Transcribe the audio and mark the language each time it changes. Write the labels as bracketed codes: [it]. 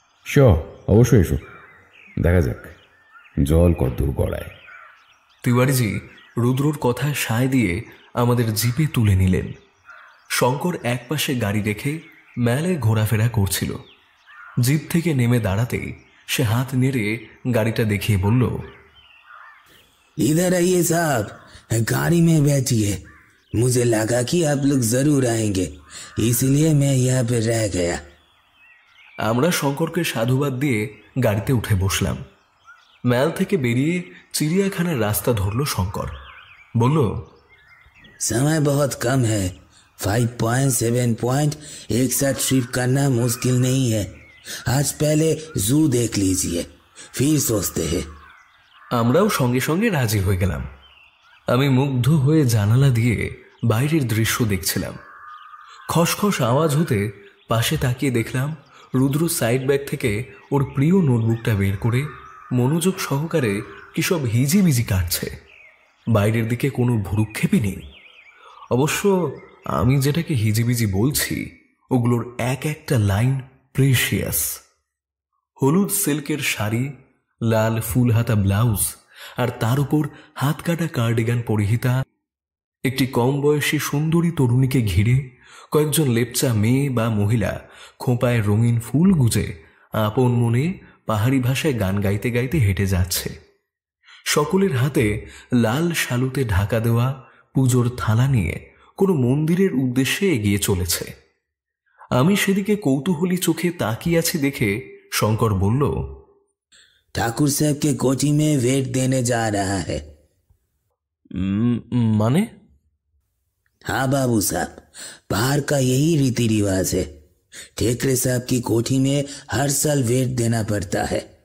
[bn] Sure, অবশ্যই এসো, দেখা যাক জল কদ্দূর গড়ায়। তিওয়ারিজি রুদ্রর কথায় সায় দিয়ে আমাদের জিপে তুলে নিলেন। শঙ্কর একপাশে গাড়ি রেখে মেলায় ঘোরাফেরা করছিল। জিপ থেকে নেমে দাঁড়াতেই সে হাত নেড়ে গাড়িটা দেখিয়ে বলল, [hi] इधर आइए साहब, गाड़ी में बैठिए। मुझे लगा कि आप लोग जरूर आएंगे, इसलिए मैं यहाँ पे रह गया। [bn] আমরা শঙ্করকে সাধুবাদ দিয়ে গাড়িতে উঠে বসলাম। মেল থেকে বেরিয়ে চিড়িয়াখানার রাস্তা ধরল শঙ্কর। বলল, [hi] समय बहुत कम है, 5 पॉइंट 7 पॉइंट एक साथ ट्रिप करना मुश्किल नहीं है। आज पहले जू देख लीजिए, फिर सोचते हैं। [bn] আমরাও সঙ্গে সঙ্গে রাজি হয়ে গেলাম। আমি মুগ্ধ হয়ে জানালা দিয়ে বাইরের দৃশ্য দেখছিলাম। খসখস আওয়াজ হতে পাশে তাকিয়ে দেখলাম রুদ্র সাইড ব্যাগ থেকে ওর প্রিয় নোটবুকটা বের করে মনোযোগ সহকারে কি সব হিজিবিজি কাটছে। বাইরের দিকে কোনো ভ্রুক্ষেপই নেই। অবশ্য আমি যেটাকে হিজিবিজি বলছি ওগুলোর এক একটা লাইন প্রেশিয়াস। হলুদ সিল্কের শাড়ি, লাল ফুল হাতা ব্লাউজ, আর তার উপর হাত কাটা কার্ডিগান পরিহিতা একটি কম বয়সী সুন্দরী তরুণীকে ঘিরে কয়েকজন লেপচা মেয়ে বা মহিলা খোঁপায় রঙিন ফুল গুজে আপন মনে পাহাড়ি ভাষায় গান গাইতে গাইতে হেঁটে যাচ্ছে। সকলের হাতে লাল শালুতে ঢাকা দেওয়া পুজোর থালা নিয়ে কোনো মন্দিরের উদ্দেশ্যে এগিয়ে চলেছে। আমি সেদিকে কৌতূহলী চোখে তাকিয়ে আছি দেখে শঙ্কর বলল, [hi] ठाकुर साहब के कोठी में वेट देने जा रहा है। [bn] মানে? [hi] हाँ बाबू साहब, बाहर का यही रीति रिवाज है। ठेकरे साहब की कोठी में हर साल वेट देना पड़ता है।